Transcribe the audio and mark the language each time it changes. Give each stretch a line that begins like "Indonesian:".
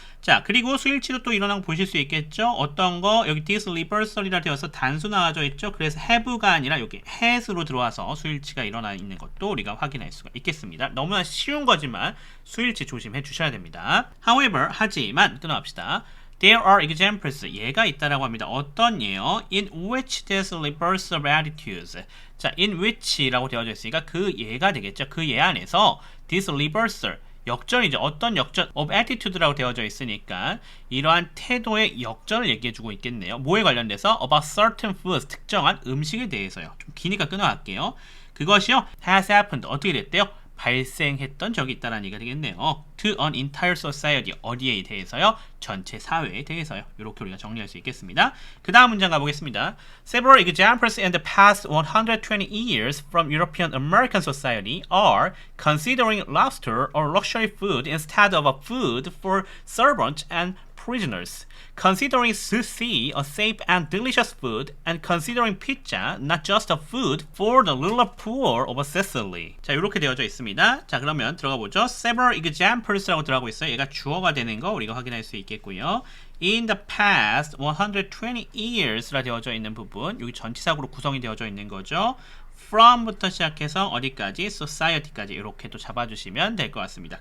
Korean: 자, 그리고 수일치도 또 일어나고 보실 수 있겠죠. 어떤 거 여기 this reversal이라 되어서 단수 나와져 있죠. 그래서 have가 아니라 여기 has로 들어와서 수일치가 일어나 있는 것도 우리가 확인할 수가 있겠습니다. 너무나 쉬운 거지만 수일치 조심해 주셔야 됩니다. However, 하지만 끊어갑시다.
English: There are examples.
Korean: 예가 있다라고 합니다. 어떤 예요?
English: In which this reversal of attitudes.
Korean: 자,
English: in which
Korean: 라고 되어져 있으니까 그 예가 되겠죠. 그 예 안에서
English: this reversal
Korean: 역전이죠. 어떤 역전
English: of attitude
Korean: 라고 되어져 있으니까 이러한 태도의 역전을 얘기해주고 있겠네요. 뭐에 관련돼서
English: about certain foods
Korean: 특정한 음식에 대해서요. 좀 기니까 끊어갈게요. 그것이요
English: has happened
Korean: 어떻게 됐대요? 발생했던 적이 있다는 얘기가 되겠네요.
English: To an entire society
Korean: 어디에 대해서요? 전체 사회에 대해서요. 이렇게 우리가 정리할 수 있겠습니다. 그 다음 문장 가보겠습니다.
English: Several examples in the past 120 years from European American society are considering lobster or luxury food instead of a food for servants and prisoners, considering sushi a safe and delicious food, and considering pizza not just a food for the rural poor of Sicily.
Korean: 자, 이렇게 되어져 있습니다. 자, 그러면 들어가 보죠.
English: Several examples
Korean: 라고 들어가고 있어요. 얘가 주어가 되는 거 우리가 확인할 수 있겠고요.
English: In the past 120 years
Korean: 라 되어져 있는 부분, 여기 전치사구로 구성이 되어져 있는 거죠. from부터 시작해서 어디까지? society까지 이렇게 또 잡아주시면 될 것 같습니다.